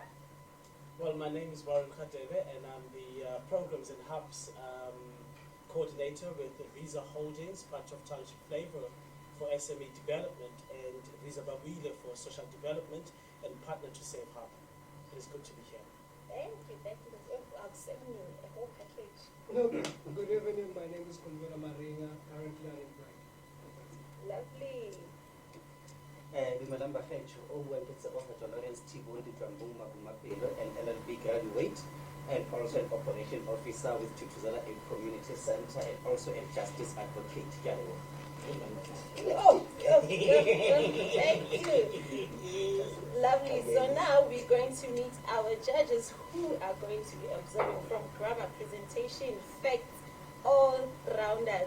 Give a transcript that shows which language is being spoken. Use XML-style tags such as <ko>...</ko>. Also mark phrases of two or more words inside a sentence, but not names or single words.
<en>Well, my name is Warren Kadeve, and I'm the Programs and Hubs Coordinator with Visa Holdings, Patch of Township Flavor for SME Development, and Visa Babile for Social Development, and Partner to Safe Hub. It is good to be here. Thank you. I'll send you a whole package. Good evening, my name is Kunvela Maringa, currently unemployed. Lovely.</en> <tn>Dumelang bakgetho o buang ke Tshegofatso Lawrence Thibondi Dlambung Mapelo,</tn> <en>an LLB graduate and also an operation officer with Tutuzela A Community Center and also a justice advocate. Thank you. Lovely. So now we're going to meet our judges who are going to be observing from grammar, presentation, facts, all rounders.</en>